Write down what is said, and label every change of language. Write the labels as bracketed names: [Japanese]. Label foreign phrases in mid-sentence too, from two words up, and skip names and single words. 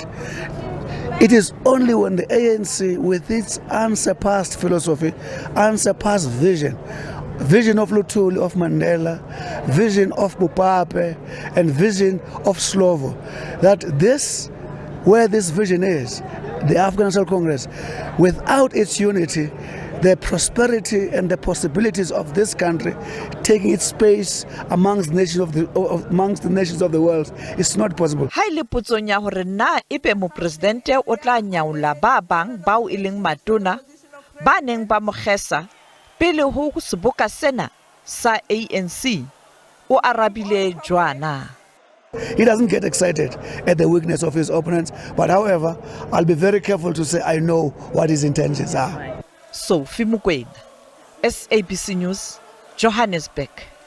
[English] It is only when the ANC, with its unsurpassed philosophy, unsurpassed vision of Lutuli, of Mandela, vision of Bupape, and vision of Slovo, that this, where this vision is, the African National Congress, without its unity, the prosperity and the possibilities of this country taking its space amongst the nations of the world is not possible. [Southern Sotho] Ha ile putsong ya hore na ebe mopresidente o tla nyaola ba bang bao e leng matona ba neng ba mo kgesa pele ho seboka sena sa ANC, o arabile jwana. [English] He doesn't get excited at the weakness of his opponents, but however, I'll be very careful to say I know what his intentions are. Sophie Mukwena, SABC News, Johannesburg.